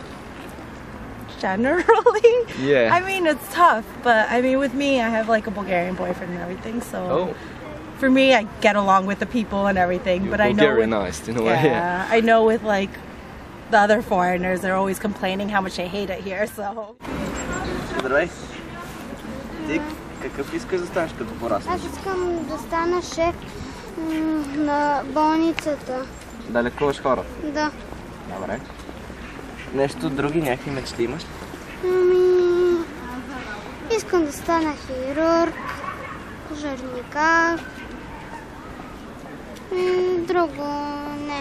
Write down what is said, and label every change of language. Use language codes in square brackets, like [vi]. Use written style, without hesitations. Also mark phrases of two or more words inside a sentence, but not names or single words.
[en] Generally? Yeah. I mean, it's tough, but I mean, with me, I have like a Bulgarian boyfriend and everything, so for me, I get along with the people and everything. But I know Bulgarianized in a way. Yeah, I know with like the other foreigners, they're always complaining how much they hate it here, so. [bg] Здравей! Ти какъв искаш да станеш като пораснеш? Аз искам да стана шеф на болницата. Да лекуваш хора? Да. Добре. Нещо други, някакви мечти имаш? Искам да стана хирург, пожарникар и друго не.